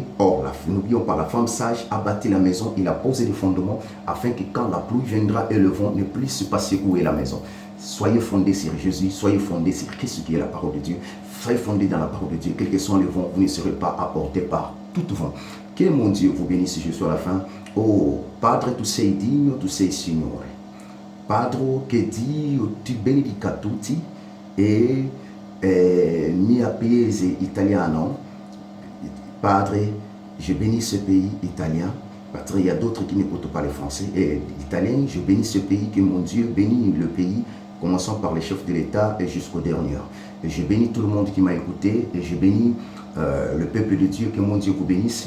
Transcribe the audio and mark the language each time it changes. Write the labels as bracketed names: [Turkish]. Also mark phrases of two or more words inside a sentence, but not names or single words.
[French] Or, n'oublions pas, la femme sage a bâti la maison, il a posé les fondements afin que quand la pluie viendra et le vent ne puisse pas secouer la maison. Soyez fondés sur Jésus, soyez fondés sur Christ qui est la parole de Dieu. Soyez fondés dans la parole de Dieu. Quel que soit le vent, vous ne serez pas apportés par tout vent. Que mon Dieu vous bénisse jusqu'à la fin. [Italian] Oh, Padre, tu sei digno, tu sei Signore. Padre, che Dio ti benedica tutti e mia paese italiano. Padre, [French] je bénis ce pays italien. Parce qu'il y a d'autres qui n'écoutent pas le français et l'italien. Je bénis ce pays, que mon Dieu bénit le pays, commençant par les chefs de l'État et jusqu'au dernier. Et je bénis tout le monde qui m'a écouté et je bénis le peuple de Dieu, que mon Dieu vous bénisse.